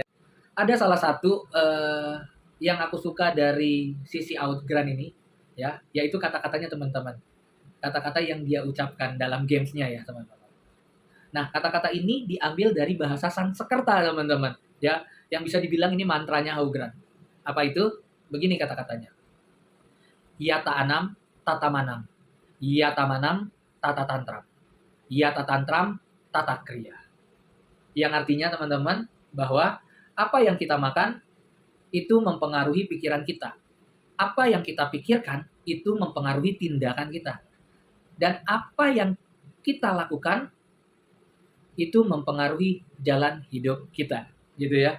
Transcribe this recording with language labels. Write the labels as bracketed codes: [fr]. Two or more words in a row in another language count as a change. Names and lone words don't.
[id] Ada salah satu yang aku suka dari sisi Augran ini ya, yaitu kata-katanya teman-teman. Kata-kata yang dia ucapkan dalam gamesnya ya teman-teman. Nah, kata-kata ini diambil dari bahasa Sanskerta teman-teman ya, yang bisa dibilang ini mantranya Augran. Apa itu? Begini kata-katanya. [sa] Yata anam tata manam. Yata manam tata tantram. Yata tantram tata kriya. [id] Yang artinya teman-teman bahwa apa yang kita makan itu mempengaruhi pikiran kita. Apa yang kita pikirkan itu mempengaruhi tindakan kita. Dan apa yang kita lakukan itu mempengaruhi jalan hidup kita, gitu ya.